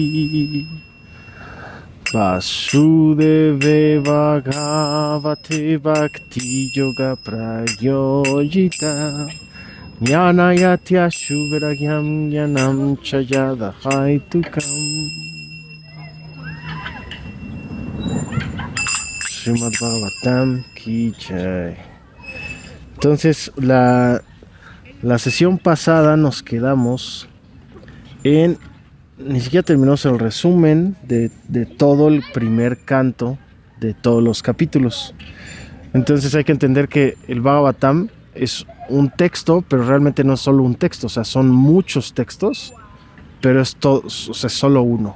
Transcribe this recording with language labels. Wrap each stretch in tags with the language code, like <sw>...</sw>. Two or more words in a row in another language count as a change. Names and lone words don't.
<sa>Vasudeve Bhagavate Bhakti Yoga Prayoyita Jnanayatya Shuvaragyam Jnanam Chayadahaitukam.</sa> <hi>Srimad Bhagavatam Ki Jai.</hi> <es>Entonces, la sesión pasada nos quedamos en... Ni siquiera terminamos el resumen de todo el primer canto de todos los capítulos. Entonces hay que entender que el Bhagavatam es un texto, pero realmente no es solo un texto, o sea, son muchos textos, pero es todo, o sea, solo uno.</es>